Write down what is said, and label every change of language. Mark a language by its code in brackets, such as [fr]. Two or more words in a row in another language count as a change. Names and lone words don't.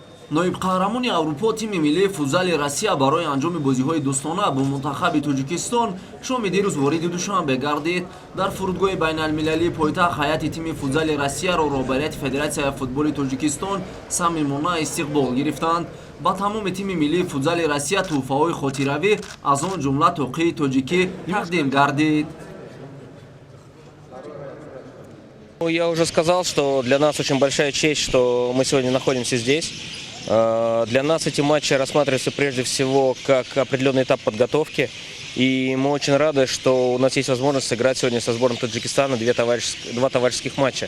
[tg] ноибқаҳрамони Аврупо тими миллии футзали Россия барои анҷоми бозиҳои дӯстона бо мунтахаби Тоҷикистон шоми дирӯз вориди Душанбе гардид. Дар фурудгоҳи байналмилалии пойтахт ҳайати тими футзали Россияро роҳбарияти Федератсияи футболи Тоҷикистон самимона истиқбол гирифтанд. Ба тамоми тими миллии футзали Россия тӯҳфаҳои хотиравӣ аз он ҷумла тоқии тоҷикӣ тақдим гардид. [ru] Я уже сказал, что для нас очень большая честь, что мы сегодня находимся здесь. Для нас эти матчи рассматриваются прежде всего как определенный этап подготовки. И мы очень рады, что у нас есть возможность сыграть сегодня со сборной Таджикистана два товарищеских матча.